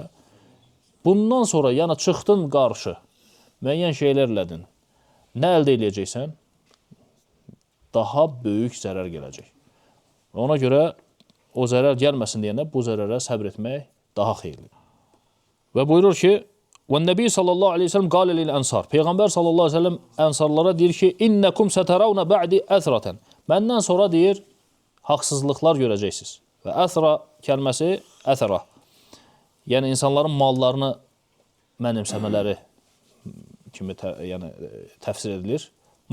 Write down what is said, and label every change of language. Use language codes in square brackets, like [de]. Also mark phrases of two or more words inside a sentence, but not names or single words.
[az] Bundan sonra, yəni çıxdın qarşı, müəyyən şeylər elədin. Nə əldə eləyəcəksən? Daha böyük zərər gələcək. Ona görə o zərər gəlməsin deyəndə bu zərərə səbr etmək daha xeyirlidir. Və buyurur ki, [ar] والنبي صلى الله عليه وسلم قال للأنصار [az] Peyğəmbər sallallahu aleyhi ve sellem ənsarlara deyir ki, [ar] إنكم سترون بعدي أثرة [az] Məndən sonra deyir, haqsızlıqlar görəcəksiniz. Və əthra kəlməsi əthra. Yəni, insanların mallarını mənimsəmələri kimi təfsir edilir.